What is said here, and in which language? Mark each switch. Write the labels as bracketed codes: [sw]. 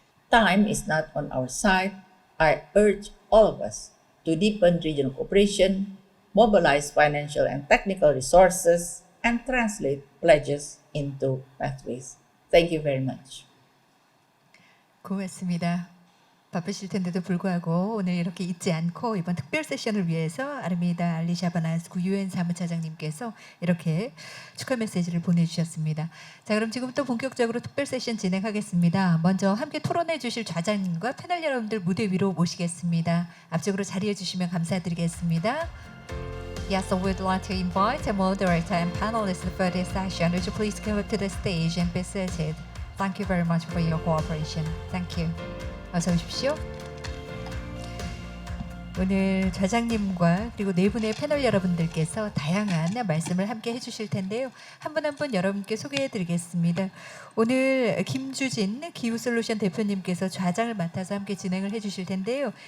[en] Time is not on our side. I urge all of us to deepen regional cooperation, mobilize financial and technical resources, and translate pledges into pathways. Thank you very much. [ko] 고맙습니다. 바쁘실 텐데도 불구하고 오늘 이렇게 잊지 않고 이번 특별 세션을 위해서 아르메이다 알리샤바나스구 유엔 사무차장님께서 이렇게 축하 메시지를 보내주셨습니다. 자, 그럼 지금부터 본격적으로 특별 세션 진행하겠습니다. 먼저 함께 토론해 주실 좌장님과 패널 여러분들 무대 위로 모시겠습니다. 앞쪽으로 자리해 주시면 감사드리겠습니다. [en] Yes, so we'd like to invite a moderator and panelists for this session. Would you please come up to the stage and be seated? Thank you very much for your cooperation. Thank you. [ko] 어서 오십시오. 오늘 좌장님과 그리고 네 분의 패널 여러분들께서 다양한 말씀을 함께 해주실 텐데요. 한 분 한 분 여러분께 소개해드리겠습니다. 오늘 김주진 기후솔루션 대표님께서 좌장을 맡아서 함께 진행을 해주실 텐데요.